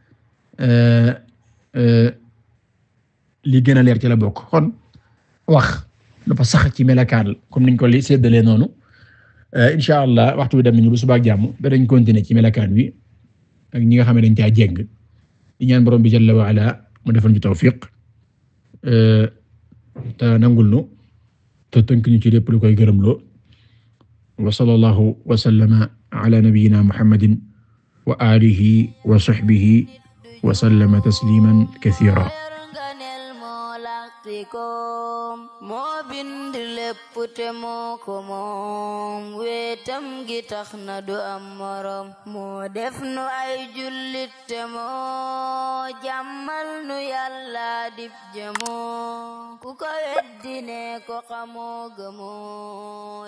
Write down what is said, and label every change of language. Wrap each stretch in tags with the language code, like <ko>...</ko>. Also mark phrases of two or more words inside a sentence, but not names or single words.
<wo>li gën a leer ci la bokk kon wax dafa sax ci melakaan comme niñ ko li séddalee noonu</wo> <ar>إن شاء الله</ar> <wo>waxtu bi dem nañu bu suba ak jàmm dañ continuer ci melakaan wi ak ñi nga xam ne dañ caa jéng di ñaan borom bi</wo> <ar>جل وعلا</ar> <wo>mu defal ñu tawfiq te nangul nu te tënk ñu ci lépp lu koy gërëmloo</wo> <ar>وصلى الله وسلم على نبينا محمد وآله وصحبه وسلم تسليما كثيرا</ar> <wo>moo bind lépp te moo ko moom wetam gi tax na du am morom moo def nu ay jullit te moo jàmmal nu yàlla dib jëmoo ku ko weddi ne ko xamoo gëmoo.</wo>